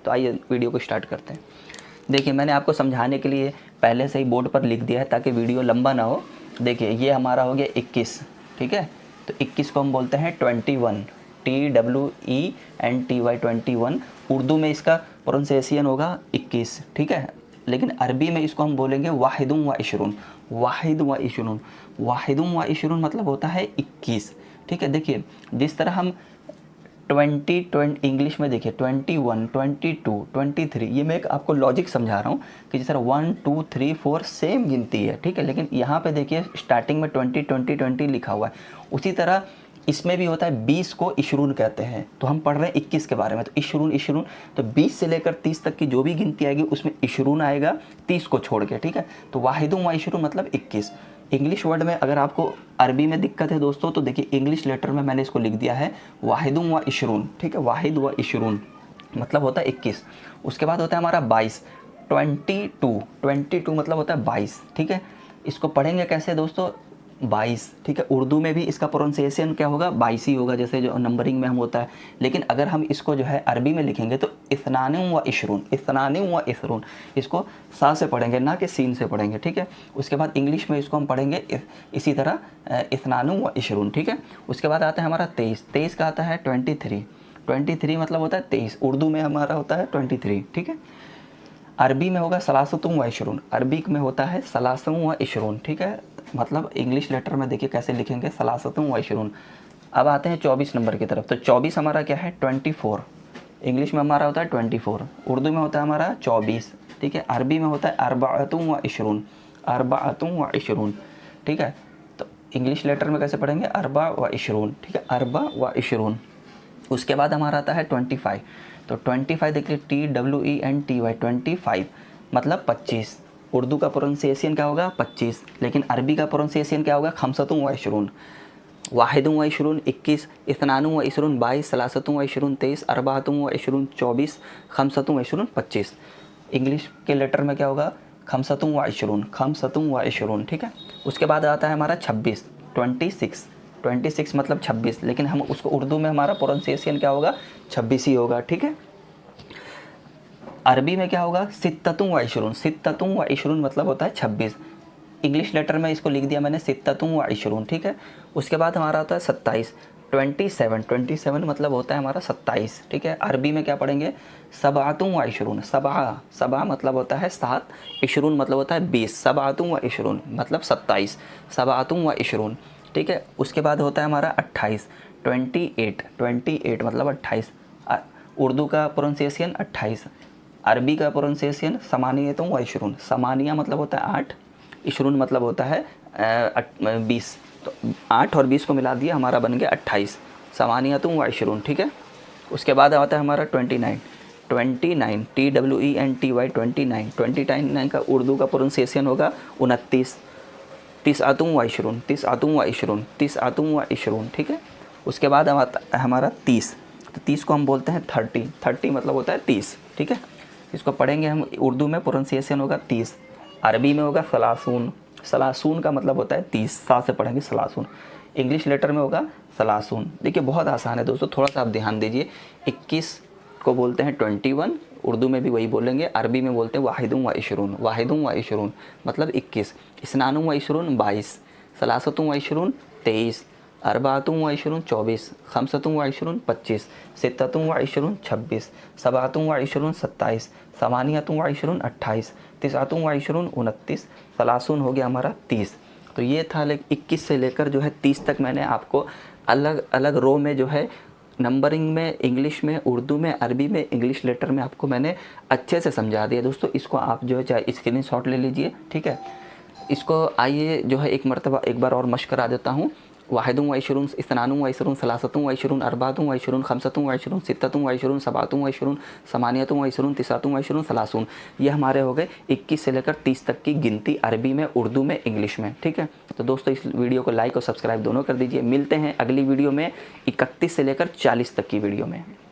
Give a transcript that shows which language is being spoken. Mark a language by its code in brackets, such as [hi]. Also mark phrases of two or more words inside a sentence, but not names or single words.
[hi] तो आइए वीडियो को स्टार्ट करते हैं। देखिए, मैंने आपको समझाने के लिए पहले से ही बोर्ड पर लिख दिया है ताकि वीडियो लंबा ना हो। देखिए, ये हमारा हो गया 21। ठीक है, तो 21 को हम बोलते हैं 21, TWENTY 21। उर्दू में इसका प्रोनाउंसिएशन होगा 21। ठीक है, लेकिन अरबी में इसको हम बोलेंगे [ar] واحد وعشرون. واحد وعشرون، واحد وعشرون [hi] मतलब होता है 21। ठीक है, देखिए जिस तरह हम 20 इंग्लिश में देखिए 21, 22, 23, ये मैं एक आपको लॉजिक समझा रहा हूँ कि जिस तरह 1, 2, 3, 4 सेम गिनती है। ठीक है, लेकिन यहाँ पे देखिए स्टार्टिंग में 20, 20, 20 लिखा हुआ है। उसी तरह इसमें भी होता है। 20 को इशरून कहते हैं। तो हम पढ़ रहे हैं 21 के बारे में, तो [ar] عشرون عشرون, [hi] तो 20 से लेकर 30 तक की जो भी गिनती आएगी उसमें इशरून आएगा 30 को छोड़ के। ठीक है, तो [ar] واحد وعشرون [hi] मतलब 21। इंग्लिश वर्ड में अगर आपको अरबी में दिक्कत है दोस्तों, तो देखिए इंग्लिश लेटर में मैंने इसको लिख दिया है [ar] واحد وعشرون. [hi] ठीक है, [ar] واحد وعشرون [hi] मतलब होता है 21। उसके बाद होता है हमारा 22, 22 मतलब होता है 22। ठीक है, इसको पढ़ेंगे कैसे दोस्तों? 22। ठीक है, उर्दू में भी इसका प्रोनाउंसिएशन क्या होगा? 22 ही होगा, जैसे जो नंबरिंग में हम होता है। लेकिन अगर हम इसको जो है अरबी में लिखेंगे तो [ar] اثنان وعشرون، اثنان وعشرون, [hi] इसको सा से पढ़ेंगे ना कि सीन से पढ़ेंगे। ठीक है, उसके बाद इंग्लिश में इसको हम पढ़ेंगे इसी तरह [ar] اثنان وعشرون. [hi] ठीक है, उसके बाद आता है हमारा 23। 23 का आता है 23। 23 मतलब होता है 23। उर्दू में हमारा होता है 23। ठीक है, अरबी में होगा [ar] ثلاثة وعشرون. [hi] अरबी में होता है [ar] ثلاث وعشرون. [hi] ठीक है, मतलब इंग्लिश लेटर में देखिए कैसे लिखेंगे, [ar] ثلاثة وعشرون. [hi] अब आते हैं 24 नंबर की तरफ। तो 24 हमारा क्या है? 24। इंग्लिश में हमारा होता है 24, उर्दू में होता है हमारा 24। ठीक है, अरबी में होता है [ar] أربعة وعشرون، أربعة وعشرون. [hi] ठीक है, तो इंग्लिश लेटर में कैसे पढ़ेंगे? [ar] أربع وعشرون. [hi] ठीक है, [ar] أربع وعشرون. [hi] उसके बाद हमारा आता है 25। तो 25 देखिए TWENTY 25 मतलब 25। उर्दू का प्रोनाउंसिएशन क्या होगा? 25। लेकिन अरबी का प्रोनाउंसिएशन क्या होगा? [ar] خمسة وعشرون. واحد وعشرون 21، اثنان وعشرون 22، ثلاثة وعشرون 23، أربعة وعشرون 24، خمسة وعشرون 25. [hi] इंग्लिश के लेटर में क्या होगा? [ar] خمسة وعشرون، خمسة وعشرون. [hi] ठीक है, उसके बाद आता है हमारा 26, 26। 26 मतलब 26, लेकिन हम उसको उर्दू में हमारा प्रोनाउंसिएशन क्या होगा? 26 ही होगा। ठीक है, अरबी में क्या होगा? [ar] ستة وعشرون. ستة وعشرون [hi] मतलब होता है 26। इंग्लिश लेटर में इसको लिख दिया मैंने [ar] ستة وعشرون. [hi] ठीक है, उसके बाद हमारा होता है 27, 27। 27 मतलब होता है हमारा 27। ठीक है, अरबी में क्या पढ़ेंगे? [ar] سبعة وعشرون. [hi] सबा मतलब होता है 7, इशरून मतलब होता है 20। [ar] سبعة وعشرون مطلب 27، سبعة وعشرون. [hi] ठीक है, उसके बाद होता है हमारा 28, 28 मतलब 28। उर्दू का प्रोनाउंसिएशन 28, अरबी का प्रोनाउंसिएशन [ar] ثمانية وعشرون. [hi] समानिया मतलब होता है 8, इशरून मतलब होता है 20। तो 8 और 20 को मिला दिया, हमारा बन गया 28, [ar] ثمانية وعشرون. [hi] ठीक है, उसके बाद आता है हमारा 29। TWENTY 29। 29 का उर्दू का प्रोनाउंसिएशन होगा 29, [ar] تسعة وعشرون، تسعة وعشرون، تسعة وعشرون, तिसअतुम व इशरून। [hi] ठीक है, उसके बाद आता है हमारा 30। तो 30 को हम बोलते हैं 30। 30 मतलब होता है 30। ठीक है, इसको पढ़ेंगे हम, उर्दू में प्रोनाउंसिएशन होगा 30, अरबी में होगा सलासून। सलासून का मतलब होता है 30, सा से पढ़ेंगे सलासून। इंग्लिश लेटर में होगा सलासून। देखिए बहुत आसान है दोस्तों, थोड़ा सा आप ध्यान दीजिए। 21 को बोलते हैं 21, उर्दू में भी वही बोलेंगे। अरबी में बोलते हैं [ar] واحد وعشرون. واحد وعشرون मतलब 21। اثنان وعشرون 22، ثلاثة وعشرون 23، أربعة وعشرون 24، خمسة وعشرون 25، ستة وعشرون 26، سبعة وعشرون 27، ثمانية وعشرون 28، تسعة وعشرون 29، ثلاثون [hi] हो गया हमारा [ar] 30। [hi] तो ये था 21 से लेकर जो है 30 तक मैंने आपको अलग अलग रो में जो है नंबरिंग में, इंग्लिश में, उर्दू में, अरबी में, इंग्लिश लेटर में आपको मैंने अच्छे से समझा दिया दोस्तों। इसको आप जो है चाहे स्क्रीनशॉट ले लीजिए। ठीक है, इसको आइए जो है एक मरतबा एक बार और मश्क करा देता हूँ। [ar] واحد وعشرون، اثنان وعشرون، ثلاثة وعشرون، أربعة وعشرون، خمسة وعشرون، ستة وعشرون، سبعة وعشرون، ثمانية وعشرون، تسعة وعشرون، ثلاثون. [hi] ये हमारे हो गए 21 से लेकर 30 तक की गिनती अरबी में, उर्दू में, इंग्लिश में। ठीक है, तो दोस्तों इस वीडियो को लाइक और सब्सक्राइब दोनों कर दीजिए। मिलते हैं अगली वीडियो में 31 से लेकर 40 तक की वीडियो में।